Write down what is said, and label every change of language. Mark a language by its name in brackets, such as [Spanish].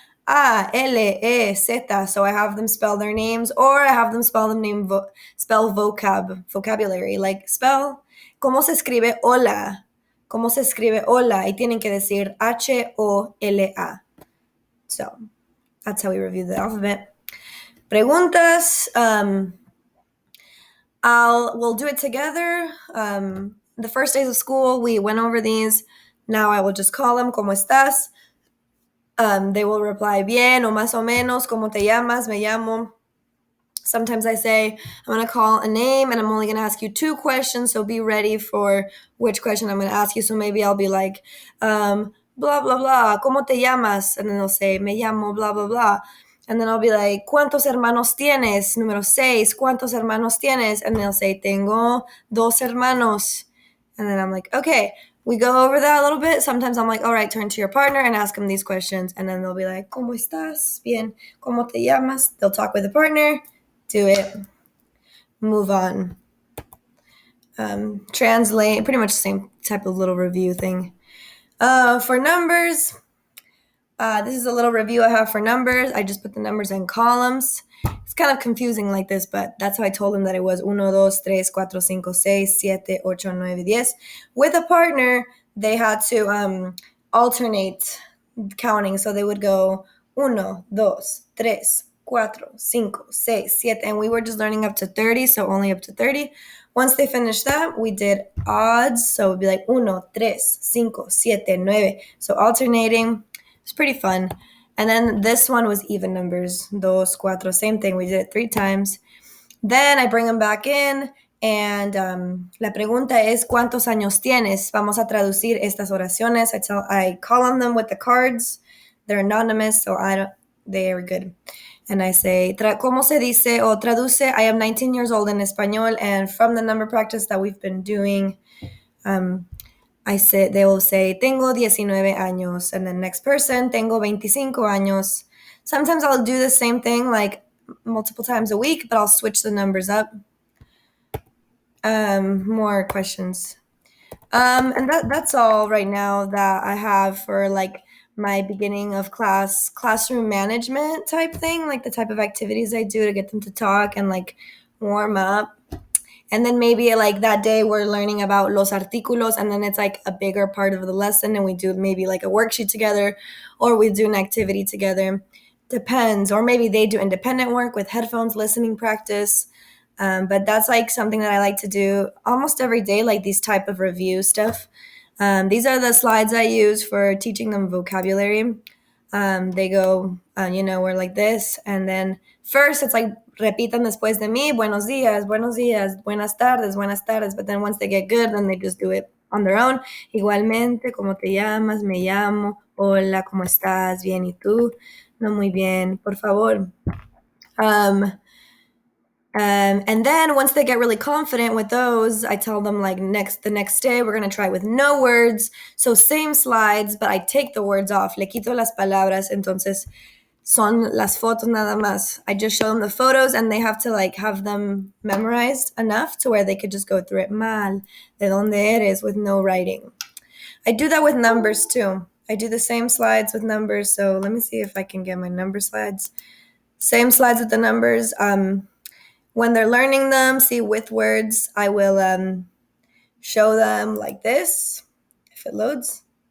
[English] A, L, E, Z. So I have them spell their names, or I have them spell them spell vocabulary. Like spell, [Spanish] ¿cómo se escribe hola? ¿Cómo se escribe hola? Y tienen que decir Hola. [English] So that's how we review the alphabet. [Spanish] Preguntas. [English] We'll do it together. The first days of school, we went over these. Now I will just call them, [Spanish] ¿Cómo estás? [English] They will reply, [Spanish] bien, o más o menos, ¿cómo te llamas? Me llamo. [English] Sometimes I say, I'm going to call a name and I'm only going to ask you 2 questions, so be ready for which question I'm going to ask you. So maybe I'll be like, blah, blah, blah, [Spanish] ¿cómo te llamas? [English] And then they'll say, [Spanish] me llamo, [English] blah, blah, blah. And then I'll be like, [Spanish] ¿cuántos hermanos tienes? Número 6, ¿cuántos hermanos tienes? [English] And they'll say, [Spanish] tengo 2 hermanos. [English] And then I'm like, okay, we go over that a little bit. Sometimes I'm like, all right, turn to your partner and ask them these questions. And then they'll be like, [Spanish] ¿cómo estás? Bien. ¿Cómo te llamas? [English] They'll talk with the partner. Do it, move on. Translate, pretty much the same type of little review thing. For numbers, this is a little review I have for numbers. I just put the numbers in columns. It's kind of confusing like this, but that's how I told them that it was 1, 2, 3, 4, 5, 6, 7, 8, 9, 10. With a partner, they had to alternate counting. So they would go 1, 2, 3, 4, 5, 6, 7, and we were just learning up to 30, so only up to 30. Once they finished that, we did odds, so it would be like 1, 3, 5, 7, 9. So alternating. It's pretty fun. And then this one was even numbers, 2, 4, same thing. We did it 3 times. Then I bring them back in, and [Spanish] la pregunta es, ¿cuántos años tienes? Vamos a traducir estas oraciones. [English] I call on them with the cards. They're anonymous, so they are good. And I say, [Spanish] ¿cómo se dice o traduce? [English] I am 19 years old in español, and from the number practice that we've been doing, they will say, [Spanish] tengo 19 años, [English] and the next person, [Spanish] tengo 25 años. [English] Sometimes I'll do the same thing like multiple times a week, but I'll switch the numbers up. More questions. And that's all right now that I have for like my beginning of classroom management type thing, like the type of activities I do to get them to talk and like warm up. And then maybe like that day we're learning about [Spanish] los artículos, [English] and then it's like a bigger part of the lesson, and we do maybe like a worksheet together, or we do an activity together. Depends. Or maybe they do independent work with headphones, listening practice. But that's like something that I like to do almost every day, like these type of review stuff. These are the slides I use for teaching them vocabulary. They go, we're like this. And then first it's like, [Spanish] repitan después de mí, buenos días, buenas tardes. [English] But then once they get good, then they just do it on their own. [Spanish] Igualmente, ¿cómo te llamas? Me llamo. Hola, ¿cómo estás? Bien, ¿y tú? No, muy bien, por favor. [English] And then once they get really confident with those, I tell them like the next day we're gonna try with no words. So same slides, but I take the words off. [Spanish] Le quito las palabras. Entonces son las fotos nada más. [English] I just show them the photos, and they have to like have them memorized enough to where they could just go through it. [Spanish] Mal, de donde eres, [English] with no writing. I do that with numbers too. I do the same slides with numbers. So let me see if I can get my number slides. Same slides with the numbers. When they're learning them, see with words, I will show them like this, if it loads.